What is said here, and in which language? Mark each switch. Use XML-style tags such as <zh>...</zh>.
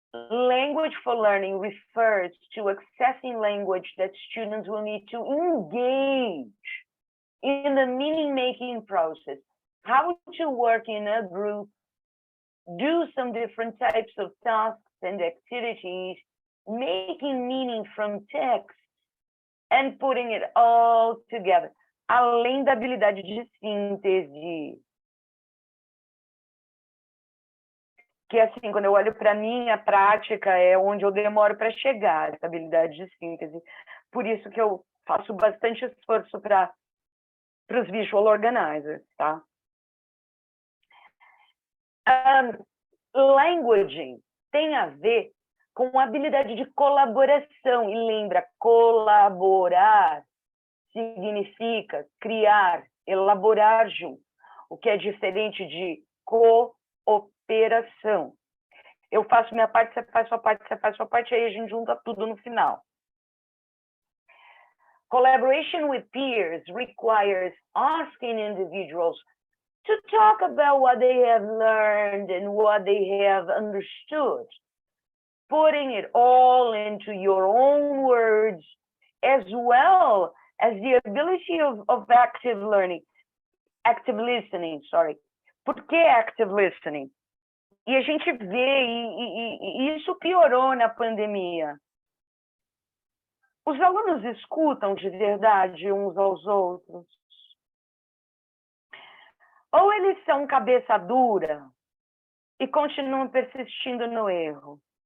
<en>Language for learning refers to accessing language that students will need to engage in the meaning-making process, how to work in a group, do some different types of tasks and activities, making meaning from text, and putting it all together.</en> <pt>Além da habilidade de síntese. Que, assim, quando eu olho para a minha prática, é onde eu demoro para chegar, essa habilidade de síntese. Por isso que eu faço bastante esforço para os visual organizers, tá? Languaging tem a ver com a habilidade de colaboração. E lembra, colaborar significa criar, elaborar junto, o que é diferente de cooperação. Eu faço minha parte, você faz sua parte, você faz sua parte, aí a gente junta tudo no final.</pt> <en>Collaboration with peers requires asking individuals to talk about what they have learned and what they have understood, putting it all into your own words, as well as the ability of active listening, sorry.</en> <pt>Por que active listening? E a gente vê, e isso piorou na pandemia. Os alunos escutam de verdade uns aos outros? Ou eles são cabeça dura e continuam persistindo no erro?</pt>